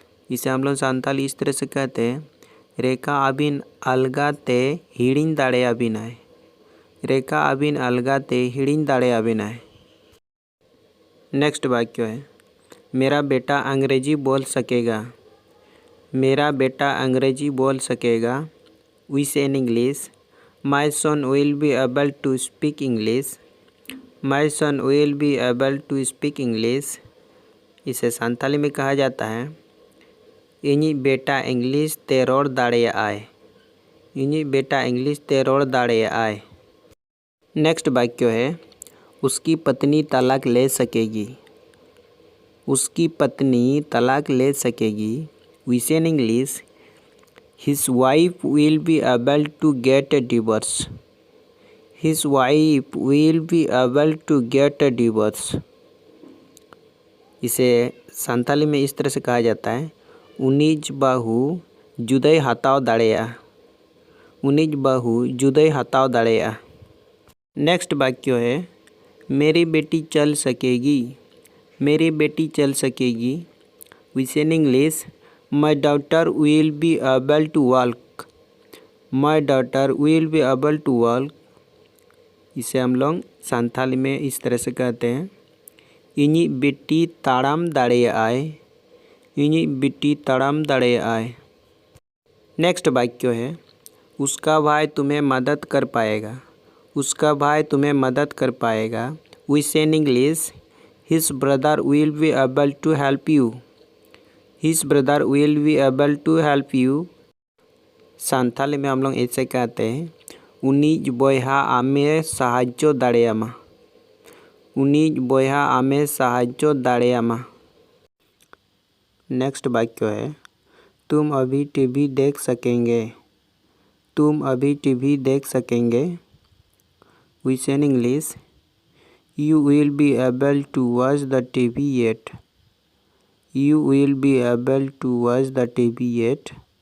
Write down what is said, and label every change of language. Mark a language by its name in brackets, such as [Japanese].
[Hindi] इसे हम लोग संताली इस तरह से कहते हैं [Santali] रेखा अबिन अलगाते हिड़िन दाड़े अबिनाय। रेखा अबिन अलगाते हिड़िन दाड़े अबिनाय। [Hindi] नेक्स्ट वाक्य है मेरा बेटा अंग्रेजी बोल सकेगा। मेरा बेटा अंग्रेजी बोल सकेगा। [English] We say in English, my son will be able to speak English. My son will be able to speak English. [Hindi] इसे संथाली में कहा जाता है [Santali] इन्हीं बेटा इंग्लिश ते रोड़ दाड़ेयाआय। इन्हीं बेटा इंग्लिश ते रोड़ दाड़ेयाआय। [Hindi] नेक्स्ट वाक्य है उसकी पत्नी तलाक ले सकेगी। उसकी पत्नी तलाक ले सकेगी। [English] We say in English, his wife will be able to get a divorce. His wife will be able to get a divorce. [Hindi] इसे संथाली में इस तरह से कहा जाता है [Santali] उनिज बाहु जुदाई हताव दाड़ेया। उनिज बाहु जुदाई हताव दाड़ेया। [Hindi] नेक्स्ट वाक्य है मेरी बेटी चल सकेगी। मेरी बेटी चल सकेगी। [English] We say in English, my daughter will be able to walk. My daughter will be able to walk. [Hindi] इसे हम लोग संथाली में इस तरह से कहते हैं [Santali] इन्हीं बेटी ताड़ाम दाड़ेयाआय। इन्हीं बेटी ताड़ाम दाड़ेयाआय। [Hindi] नेक्स्ट वाक्य है उसका भाई तुम्हें मदद कर पाएगा। उसका भाई तुम्हें मदद कर पाएगा। [English] We say in English, his brother will be able to help you. His brother will be able to help you. [Hindi] Santhali में हम लोग ऐसे कहते हैं [Santali] उनिज बोयहा आमे सहाज्यो दाड़ेयामा। उनिज बोयहा आमे सहाज्यो दाड़ेयामा। [Hindi] नेक्स्ट वाक्य है तुम अभी टीवी देख सकेंगे। तुम अभी टीवी देख सकेंगे। [English] We say in English, you will be able to watch the TV yet. You will be able to watch the TV yet.